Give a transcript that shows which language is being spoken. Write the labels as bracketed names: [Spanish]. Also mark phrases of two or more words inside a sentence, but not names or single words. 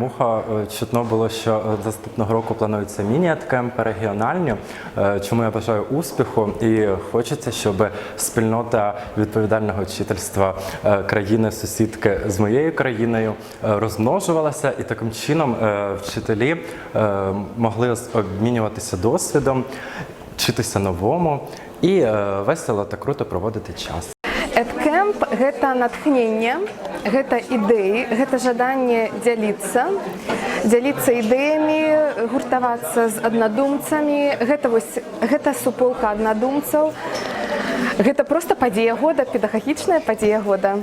[Ukrainian] вуха чутно було, що наступного року плануються міні-EdCamp регіональні, чому я бажаю успіху, і хочеться, щоб спільнота відповідального вчительства країни-сусідки з моєю країною розмножувалася, і таким чином вчителі могли обмінюватися досвідом, вчитися новому і весело та круто проводити час. [Belarusian] EdCamp – гэта натхненне, гэта ідэі, гэта жаданне дзяліцца ідэямі, гуртавацца з аднадумцамі. Гэта суполка аднадумцаў. Гэта проста падзея года, педагагічная падзея года.